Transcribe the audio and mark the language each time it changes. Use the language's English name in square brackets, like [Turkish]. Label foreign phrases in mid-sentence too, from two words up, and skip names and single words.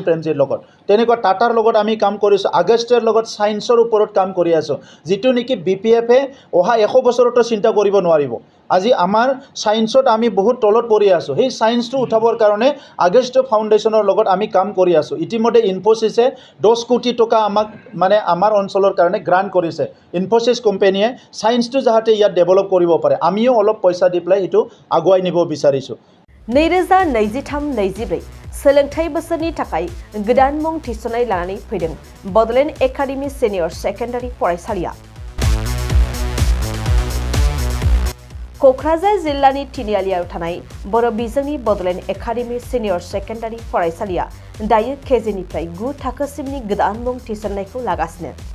[Assamese] প্ৰেমজীৰ লগত তেনেকুৱা টাটাৰ লগত আমি কাম কৰিছো আগষ্টৰ লগত সায়েন্সৰ ওপৰত কাম কৰি আছো যেটো নেকি BPF এ অহা 100 বছৰতো চিন্তা কৰিব নোৱাৰিব আজি আমাৰ সায়েন্সত আমি বহুত তলত পৰি আছো সেই সায়েন্সটো উঠাবৰ কাৰণে আগষ্ট ফাউন্ডেশনৰ লগত আমি কাম কৰি আছো ইতিমধ্যে ইনফোসিসে 10 কোটি টকা আমাক মানে আমাৰ অঞ্চলৰ কাৰণে গ্ৰান্ট কৰিছে ইনফোসিস কোম্পানীয়ে সায়েন্সটো যাতে ইয়াত ডেভেলপ কৰিব পাৰে আমিও অলপ পইচা দি প্লাই এটো আগুৱাই নিব বিচাৰিছো [Bodo] 2023-24 सोलोंथाइ बोसोरनि थाखाय गोदान मुं थिसननाय लानानै फैदों बडलेण्ड एकाडेमी सिनियर सेकेन्डारि फरायसालिया क'क्राझार जिल्लानि तिनिआलियाव थानाय बर' बिजोंनि बडलेण्ड एकाडेमी सिनियर सेकेन्डारि फरायसालिया दायो केजिनिफ्राय 9 थाखोसिमनि गोदान मुं थिसननायखौ लागासिनो